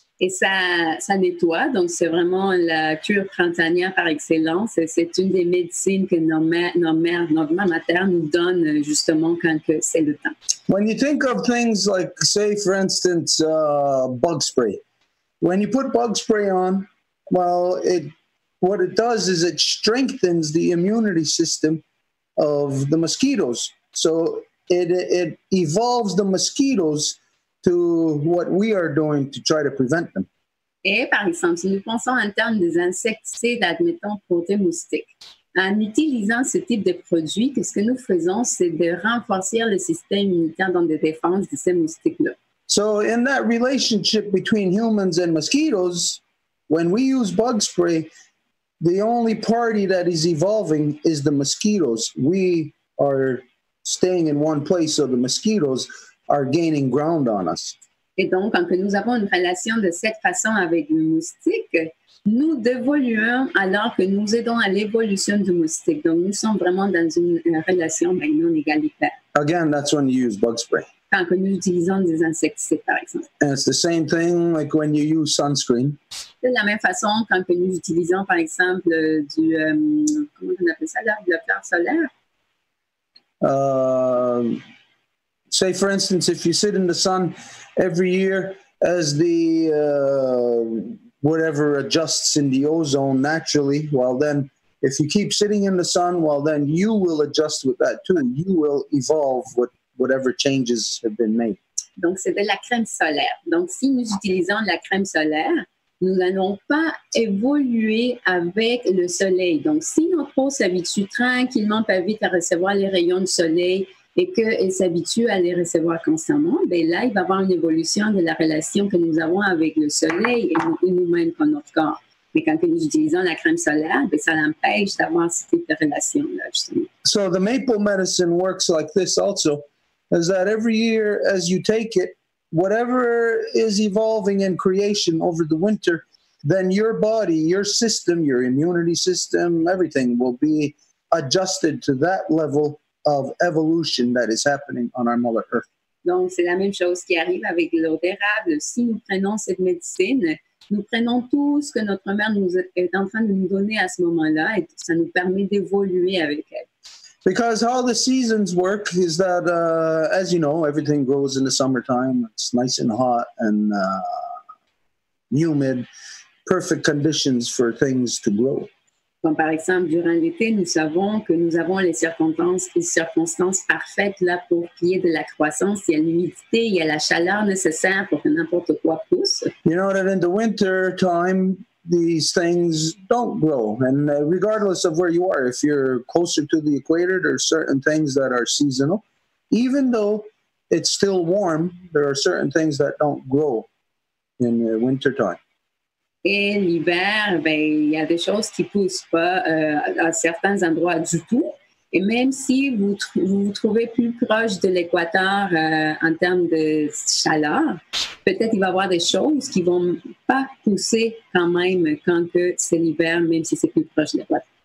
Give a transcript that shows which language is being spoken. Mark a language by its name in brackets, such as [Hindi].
[French] Et ça nettoie, donc c'est vraiment la cure printanière par excellence. C'est une des médecines que nos mères maternes nous donnent justement quand que c'est le temps. [English] When you think of things like, say, for instance, bug spray. When you put bug spray on, well, what it does is it strengthens the immunity system of the mosquitoes. So it evolves the mosquitoes to what we are doing to try to prevent them. [French] Et par exemple, si nous pensons en termes des insecticides, admettons pour des moustiques, en utilisant ce type de produit, ce que nous faisons, c'est de renforcer le système immunitaire dans des défenses de ces moustiques-là. [English] So in that relationship between humans and mosquitoes, when we use bug spray, the only party that is evolving is the mosquitoes. We are staying in one place, so the mosquitoes are gaining ground on us. [French] Et donc, quand nous avons une relation de cette façon avec le moustique, nous évoluons alors que nous aidons à l'évolution du moustique. Donc, nous sommes vraiment dans une relation non égalitaire. [English] Again, that's when you use bug spray. [French] Quand nous utilisons des insecticides, par exemple. [English] And it's the same thing like when you use sunscreen. [French] De la même façon, quand nous utilisons, par exemple, comment on appelle ça, le bloqueur solaire. [English] Say, for instance, if you sit in the sun every year as the whatever adjusts in the ozone naturally, well, then if you keep sitting in the sun, well, then you will adjust with that too. You will evolve with whatever changes have been made. [French] Donc, c'est de la crème solaire. Donc, si nous utilisons la crème solaire, nous n'allons pas évoluer avec le soleil. Donc, si notre peau s'habitue tranquillement, pas vite à recevoir les rayons du soleil et qu'elle s'habitue à les recevoir constamment, bien là, il va y avoir une évolution de la relation que nous avons avec le soleil et nous-mêmes comme notre corps. Mais quand nous utilisons la crème solaire, bien, ça l'empêche d'avoir cette relation-là, justement. [English] So the maple medicine works like this also, is that every year as you take it, whatever is evolving in creation over the winter, then your body, your system, your immunity system, everything will be adjusted to that level of evolution that is happening on our Mother Earth. [French] Donc, c'est la même chose qui arrive avec l'eau d'érable. Si nous prenons cette médecine, nous prenons tout ce que notre mère nous est en train de nous donner à ce moment-là et ça nous permet d'évoluer avec elle. [English] Because how the seasons work is that, as you know, everything grows in the summertime. It's nice and hot and humid, perfect conditions for things to grow. [French] Comme par exemple, durant l'été, nous savons que nous avons les circonstances parfaites là pour qu'il y ait de la croissance. Il y a l'humidité, il y a la chaleur nécessaire pour que n'importe quoi pousse. [English] You know that in the winter time, these things don't grow. And regardless of where you are, if you're closer to the equator, there are certain things that are seasonal. Even though it's still warm, there are certain things that don't grow in the winter time. [French] Et l'hiver, ben, il y a des choses qui ne poussent pas à certains endroits du tout. Et même si vous vous trouvez plus proche de l'équateur en termes de chaleur, peut-être il va y avoir des choses qui ne vont pas pousser quand même quand que c'est l'hiver, même si c'est plus proche de l'équateur.